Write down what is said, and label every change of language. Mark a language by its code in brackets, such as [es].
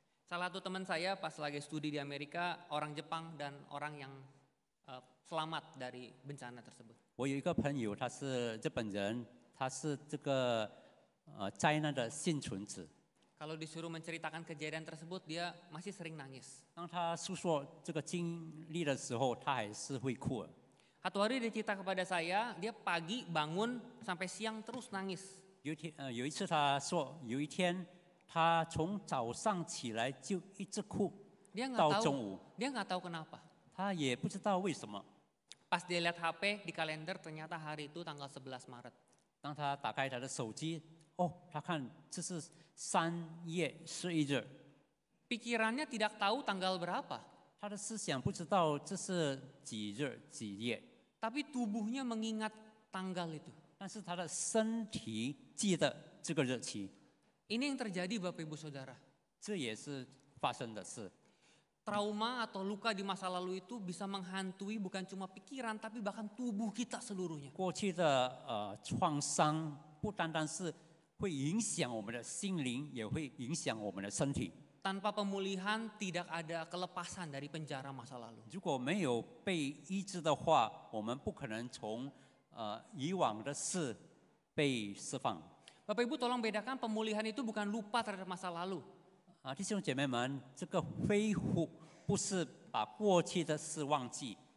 [id] Salah satu teman saya pas lagi studi di Amerika, orang Jepang dan orang yang selamat dari bencana tersebut. [zh] 我有一个朋友，他是日本人，他是这个灾难的幸存者。 [id] Kalau disuruh menceritakan kejadian tersebut, dia masih sering nangis. [zh] 当他诉说这个经历的时候，他还是会哭。 [id] Satu hari dia cerita kepada saya, dia pagi bangun sampai siang terus nangis. [zh] 有一次他说，有一天他从早上起来就一直哭 [id] Dia [zh] 到 [id] nggak [zh] 中 [id] tahu, [zh] 午， [id] dia nggak tahu kenapa. [zh] 他也不知道为什么。 [id] Pas dia lihat HP di kalender, ternyata hari itu tanggal 11 Maret. [zh] 当他打开他的手机，他看这是3月11日， [id] Pikirannya tidak tahu tanggal berapa, [zh] 他的思想不知道这是几日几夜， [id] tapi tubuhnya mengingat tanggal itu. [zh] 但是他的身体记得这个日期， [id] Ini yang terjadi Bapak Ibu Saudara. [zh] 这也是发生的事。 [id] Trauma atau luka di masa lalu itu bisa menghantui bukan cuma pikiran tapi bahkan tubuh kita seluruhnya. [zh] 过去的创伤不单单是会影响我们的心灵，也会影响我们的身体。 [id] Tanpa pemulihan tidak ada kelepasan dari penjara masa lalu. [zh] 如果没有被医治的话，我们不可能从以往的事被释放。 [id] Bapak Ibu tolong bedakan pemulihan itu bukan lupa terhadap masa lalu. [zh] 弟兄姐妹们，这个恢复不是把过去的事忘记，